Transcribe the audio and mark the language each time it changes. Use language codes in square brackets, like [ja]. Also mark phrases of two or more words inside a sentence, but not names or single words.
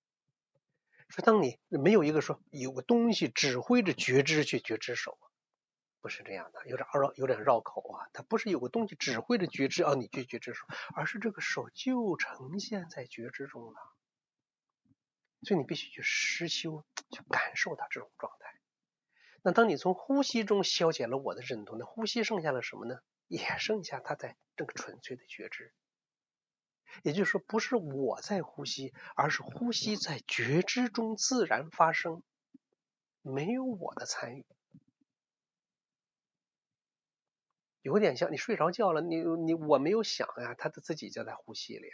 [zh] 說當你沒有一個說有個東西指揮着覺知去覺知手， 不是这樣的，有點繞口啊。它不是有個東西指揮着覺知你去覺知手，而是這個手就呈現在覺知中了。所以你必須去實修，去感受它這種狀態。那當你從呼吸中消解了我的認同，那呼吸剩下了什麼呢？也剩下它在這個純粹的覺知。也就是說，不是我在呼吸，而是呼吸在覺知中自然發生，沒有我的參與。有點像你睡着覺了，我沒有想呀，他自己就在呼吸了呀。